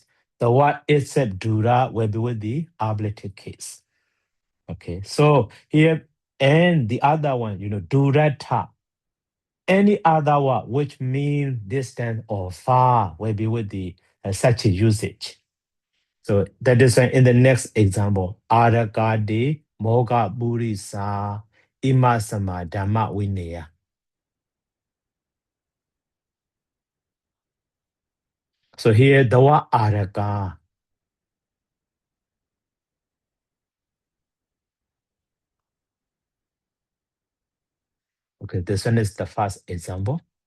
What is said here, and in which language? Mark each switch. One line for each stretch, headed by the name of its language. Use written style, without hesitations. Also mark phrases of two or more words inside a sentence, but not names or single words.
English: The word itself dura will be with the ablative case. Okay, so here and the other one, durata. Any other word which mean distant or far will be with the such a usage. So that is why in the next example,
Pali: arakade moga burisa imasama dhamma vineya.
English: So here the word araka. Okay, this one is the first example.